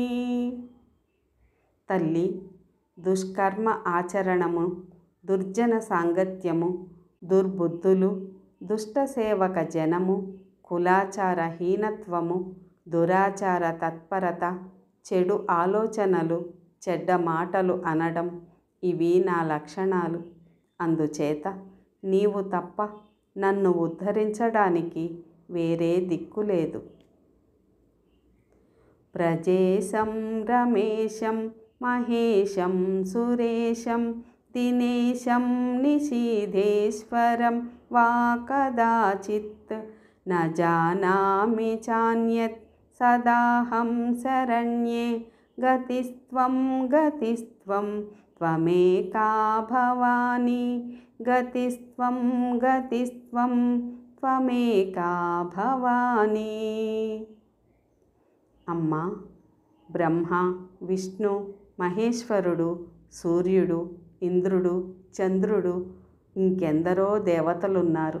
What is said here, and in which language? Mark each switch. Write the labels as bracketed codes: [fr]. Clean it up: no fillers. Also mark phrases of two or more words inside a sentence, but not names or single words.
[te] తల్లి, దుష్కర్మ ఆచరణము, దుర్జన సాంగత్యము, దుర్బుద్ధులు, దుష్టసేవక జనము, కులాచారహీనత్వము, దురాచార తత్పరత, చెడు ఆలోచనలు, చెడ్డ మాటలు అనడం ఇవి నా లక్షణాలు. అందుచేత నీవు తప్ప నన్ను ఉద్ధరించడానికి వేరే దిక్కులేదు. [sa] ప్రజేశం రమేశం మహేశం సురేశం दिनेशं निशीधेश्वरं वा कदाचित् न जानामि चान्यत् సదాహం శరణ్యే గతిస్త్వం గతిస్త్వం త్వమేకా భవాని గతిస్త్వం గతిస్త్వం త్వమేకా భవాని. [te] అమ్మా, బ్రహ్మ, విష్ణు, మహేశ్వరుడు, సూర్యుడు, ఇంద్రుడు, చంద్రుడు, ఇంకెందరో దేవతలున్నారు.